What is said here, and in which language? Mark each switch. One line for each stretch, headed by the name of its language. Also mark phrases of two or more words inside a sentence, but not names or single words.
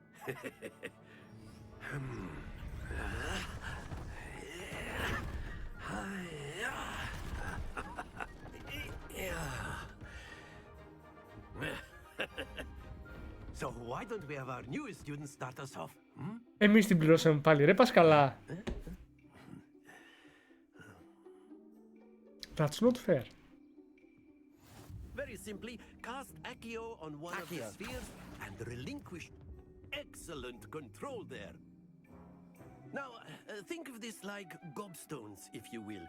English: So why don't we have our newest student start us off?
Greek: Εμείς την πληρώσαμε πάλι, ρε Πασκαλά.
English: That's not fair. Very simply, cast Accio on one of the spheres and relinquish excellent control there. Now, think of this like gobstones, if you will.